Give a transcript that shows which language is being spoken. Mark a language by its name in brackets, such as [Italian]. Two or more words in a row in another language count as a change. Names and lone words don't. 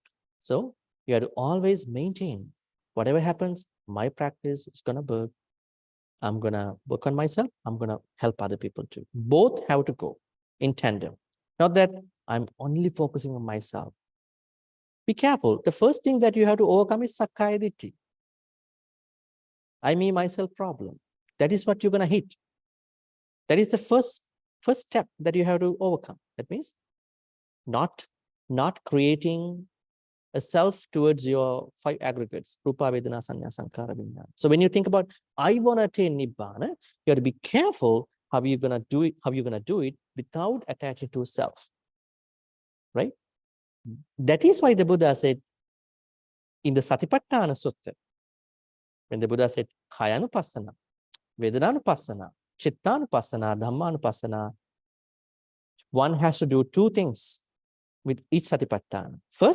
[English] So you have to always maintain whatever happens, my practice is going to work. I'm going to work on myself. I'm going to help other people too. Both have to go in tandem. Not that I'm only focusing on myself. Be careful. The first thing that you have to overcome is [Pali] sakkaya ditthi. [English] I, me, myself problem. That is what you're going to hit. That is the first step that you have to overcome. That means not creating a self towards your 5 aggregates, [Pali] rupa, vedana, sanya, sankhara, vijnana. [English] So when you think about, I want to attain nibbana, you have to be careful how you're going to do it without attaching to self, right? That is why the Buddha said in the Satipatthana Sutta, when the Buddha said, [Pali] Kayanupassana, Vedananupassana, Chittanupassana, Dhammanupassana, [English] one has to do 2 things with each Satipatthana.